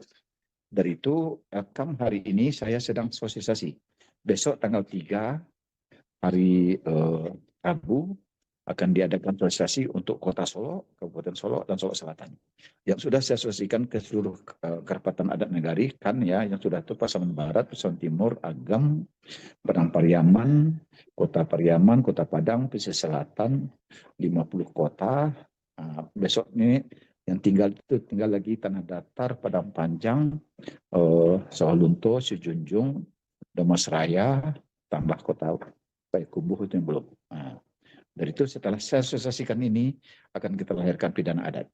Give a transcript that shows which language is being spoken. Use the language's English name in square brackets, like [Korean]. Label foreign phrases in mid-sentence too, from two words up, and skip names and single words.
[Indonesian] Dari itu, Elkam hari ini saya sedang sosialisasi. Besok tanggal 3 hari Rabu akan diadakan sosialisasi untuk Kota Solo, Kabupaten Solo, dan Solo Selatan. Yang sudah saya sosialisasikan ke seluruh kerapatan adat negari, kan ya, yang sudah itu Pasaman Barat, Pasaman Timur, Agam, Padang Pariaman, Kota Pariaman, Kota Padang, Pesisir Selatan, 50 kota. Besok ini yang tinggal lagi Tanah Datar, Padang Panjang, Sawalunto, Sijunjung, Damas Raya, tambah Kota Payakumbuh itu yang belum. Dari itu setelah saya sosialisasikan ini akan kita lahirkan pidana adat.